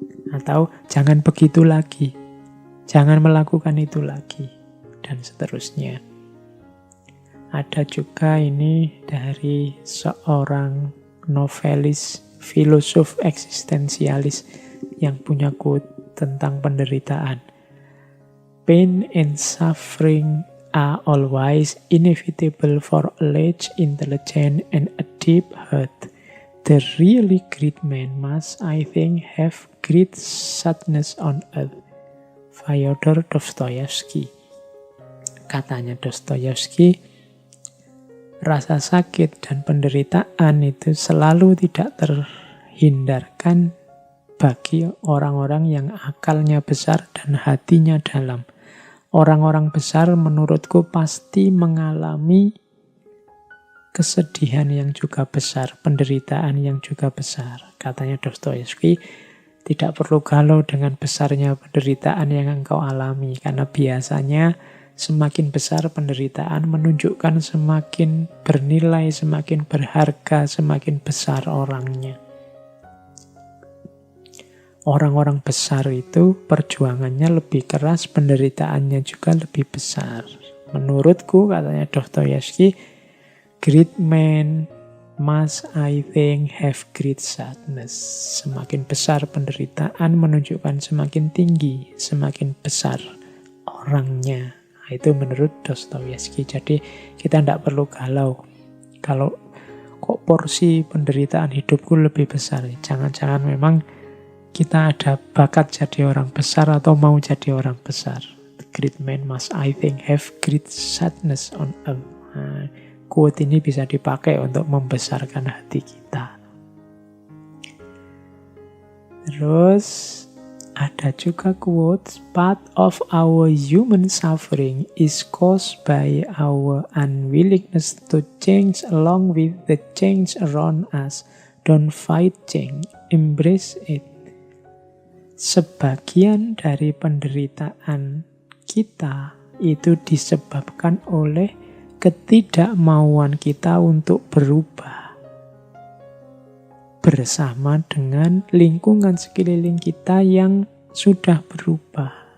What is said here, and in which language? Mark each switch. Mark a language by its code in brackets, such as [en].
[id] Atau jangan begitu lagi, jangan melakukan itu lagi, dan seterusnya. Ada juga ini dari seorang novelis, filosof eksistensialis yang punya quote tentang penderitaan. [en] Pain and suffering are always inevitable for a large intelligence and a deep heart. The really great man must, I think, have great sadness on earth. Fyodor Dostoyevsky. [id] Katanya Dostoyevsky, rasa sakit dan penderitaan itu selalu tidak terhindarkan bagi orang-orang yang akalnya besar dan hatinya dalam. Orang-orang besar menurutku pasti mengalami kesedihan yang juga besar, penderitaan yang juga besar. Katanya Dostoyevsky, tidak perlu galau dengan besarnya penderitaan yang engkau alami, karena biasanya semakin besar penderitaan menunjukkan semakin bernilai, semakin berharga, semakin besar orangnya. Orang-orang besar itu perjuangannya lebih keras, penderitaannya juga lebih besar. Menurutku, katanya Dostoyevsky, [en] great men must, I think, have great sadness. [id] Semakin besar penderitaan menunjukkan semakin tinggi, semakin besar orangnya. Nah, itu menurut Dostoyevsky. Jadi kita tidak perlu galau. Kalau kok porsi penderitaan hidupku lebih besar, jangan-jangan memang kita ada bakat jadi orang besar atau mau jadi orang besar. [en] The great man must, I think, have great sadness on earth. [id] Nah, quote ini bisa dipakai untuk membesarkan hati kita. Terus ada juga quote, [en] part of our human suffering is caused by our unwillingness to change along with the change around us. Don't fight change, embrace it. [id] Sebagian dari penderitaan kita itu disebabkan oleh ketidakmauan kita untuk berubah bersama dengan lingkungan sekeliling kita yang sudah berubah.